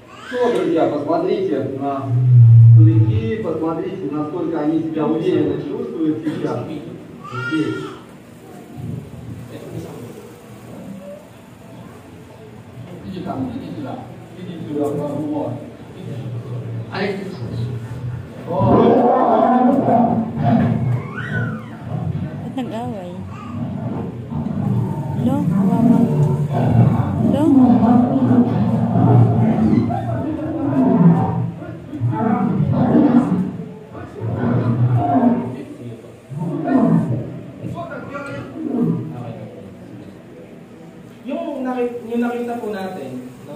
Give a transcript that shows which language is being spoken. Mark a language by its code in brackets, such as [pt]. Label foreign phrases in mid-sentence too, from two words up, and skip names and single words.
[ru] Что, друзья, посмотрите на старики, посмотрите, насколько они себя уверенно чувствуют сейчас здесь. Иди ко мне, иди сюда. Иди сюда, вот. [tl] Ba't nag-away? Lo, kawawa. Lo? Yung nakita po natin, no?